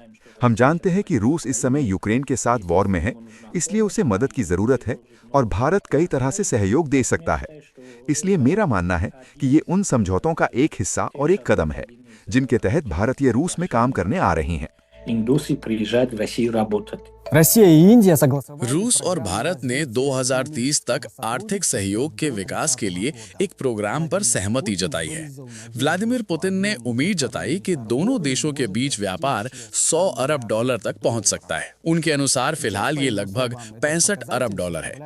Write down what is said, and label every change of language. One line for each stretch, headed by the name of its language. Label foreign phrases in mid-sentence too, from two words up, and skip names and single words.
Hindi: हम जानते हैं कि रूस इस समय यूक्रेन के साथ वॉर में है, इसलिए उसे मदद की जरूरत है और भारत कई तरह से सहयोग दे सकता है। इसलिए मेरा मानना है कि ये उन समझौतों का एक हिस्सा और एक कदम है, जिनके तहत भारतीय रूस में काम करने आ रहे हैं।
Russian: индусы приезжать в Россию работать.
Hindi: रूस और भारत ने 2030 तक आर्थिक सहयोग के विकास के लिए एक प्रोग्राम पर सहमति जताई है। व्लादिमीर पुतिन ने उम्मीद जताई कि दोनों देशों के बीच व्यापार 100 अरब डॉलर तक पहुंच सकता है। उनके अनुसार फिलहाल ये लगभग 65 अरब डॉलर है।